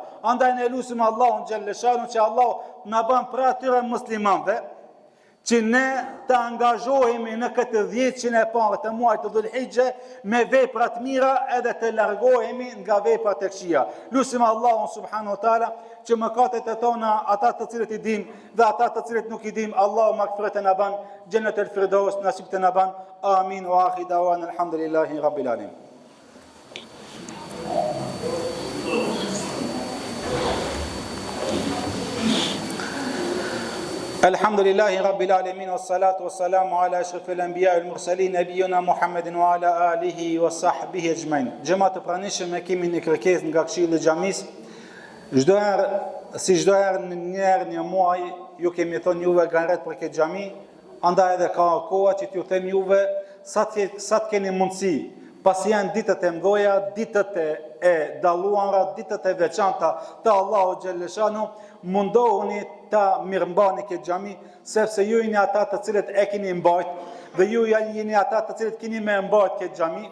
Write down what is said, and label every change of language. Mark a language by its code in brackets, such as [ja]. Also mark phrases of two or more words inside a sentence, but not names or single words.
[sq] Andaj ne lutim Allahun [ar] جل شأنه [sq] që Allahu na bën për atyre muslimanëve që ne të angazhohemi në këtë 10 e parë të muajit të Dhulhijhe me vepra të mira edhe të largohemi nga veprat e këqija. Lutim Allahun [ar] سبحانه وتعالى [sq] që mëkatet e tona, ata të cilët I dim dhe ata të cilët nuk I dim, Allahu magfireten na ban, Jannatul Firdaus nasib të na ban. [ar] آمين وآخر دعوانا الحمد لله رب العالمين. الحمد لله رب العالمين والصلاة والسلام على أشرف الأنبياء والمرسلين نبينا محمد وعلى آله وصحبه أجمعين. [sq] Xhamat e pranishëm e kemi një kërkesë nga Këshilli I Xhamis. Çdo herë një muaj ju kemi thonë juve garet për këtë xhami, andaj edhe ka koha që t'ju them juve sa të keni mundësi. Pasi janë ditët e mdoja, ditët e dalluara, ditët e veçanta të Allahu [ar] جل شأنه, [sq] mundohuni ta mirëmbani këtë xhami, sepse ju jeni ata të cilët e keni mbajt dhe ju jeni ata të cilët keni me mbajt këtë xhami.